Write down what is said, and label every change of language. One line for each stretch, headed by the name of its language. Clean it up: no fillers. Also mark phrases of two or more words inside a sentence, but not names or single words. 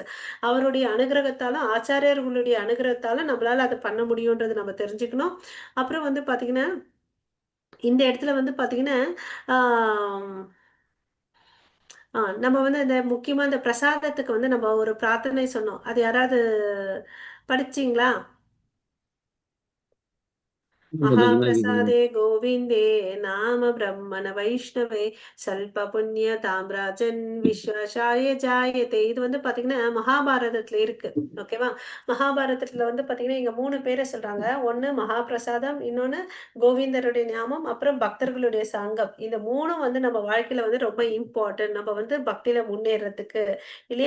Tamil: அவருடைய அனுகிரகத்தாலும் ஆச்சாரியர்களுடைய அனுகிரகத்தாலும் நம்மளால அதை பண்ண முடியும்ன்றது நம்ம தெரிஞ்சுக்கணும். அப்புறம் வந்து பார்த்தீங்கன்னா இந்த இடத்துல வந்து பார்த்தீங்கன்னா ஆஹ் நம்ம வந்து இந்த முக்கியமா இந்த பிரசாதத்துக்கு வந்து நம்ம ஒரு பிரார்த்தனை சொன்னோம். அது யாராவது படிச்சீங்களா?
Sanskrit: महाप्रसादे गोविन्दे नाम ब्रह्मण वैष्णवे सल्प पुण्य ताम्राजन् विश्वासाय जायते.
Tamil: இது வந்து பாத்தீங்கன்னா மகாபாரதத்துல இருக்கு. ஓகேவா? மகாபாரதத்துல வந்து பாத்தீங்கன்னா இங்க 3 பேரை சொல்றாங்க. ஒண்ணு மகாபிரசாதம், இன்னொன்னு கோவிந்தருடைய ஞாபகம், அப்புறம் பக்தர்களுடைய சங்கம். இந்த 3 வந்து நம்ம வாழ்க்கையில வந்து ரொம்ப இம்பார்ட்டன்ட். நம்ம வந்து பக்தியில முன்னேறதுக்கு இல்லையா?